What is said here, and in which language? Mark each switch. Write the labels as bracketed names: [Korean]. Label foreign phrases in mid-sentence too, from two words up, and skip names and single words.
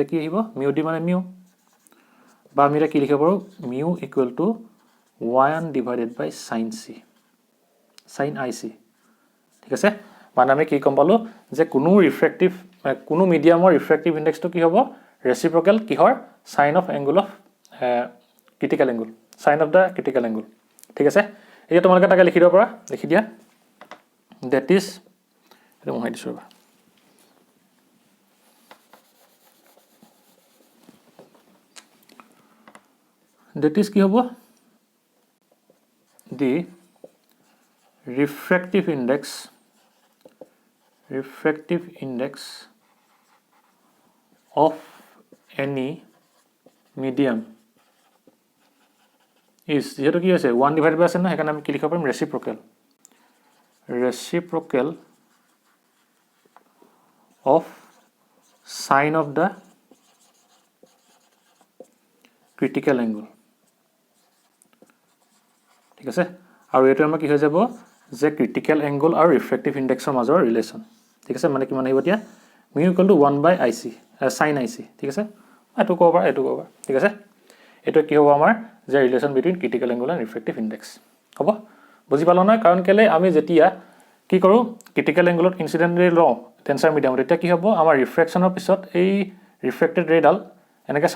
[Assamese] কি আহিব মিউ ডি মানে মিউ বা আমি এটা কি লিখিব পাৰোঁ [English] mu equal to 1 divided by sin IC [Assamese] ঠিক আছে মানে আমি কি গম পালোঁ যে কোনো মিডিয়ামৰ [English] refractive indexটো [Assamese] কি হ'ব ৰেচিপ্ৰকেল কিহৰ [English] sine of angle of critical angle sine of the critical angle [Assamese] ঠিক আছে এতিয়া তোমালোকে তাকে লিখি দিব পাৰা লিখি দিয়া [English] that is [Assamese] এটা মই দিছোঁ ৰবা [English] that is [Assamese] কি হ'ব [English] the refractive index of any medium is [Assamese] যেহেতু কি আছে [English] 1 divided by [Assamese] আছে না সেইকাৰণে আমি কি লিখিব পাৰিম [English] reciprocal of sine of the critical angle [Assamese] ঠিক আছে আৰু এটো আমাৰ কি হৈ যাব যে [English] critical angle [Assamese] আৰু [English] refractive indexৰ [Assamese] মাজৰ ৰিলেচন ঠিক আছে মানে কিমান আহিব এতিয়া [English] mu equal to 1 by IC sin IC [Assamese] ঠিক আছে এটো কবা ঠিক আছে এটো কি হ'ব আমাৰ যে [English] relation between critical angle and refractive index [Assamese] হ'ব বুজি পালো না কাৰণ কেলে আমি যেতিয়া কি কৰো [English] critical angleত incident ray [Assamese] লওঁ টেন্সাৰ মিডিয়ামত এতিয়া কি হ'ব আমাৰ ৰিফ্ৰেকচনৰ পিছত এই ৰিফ্ৰেক্টেড ৰেডাল এনেকৈ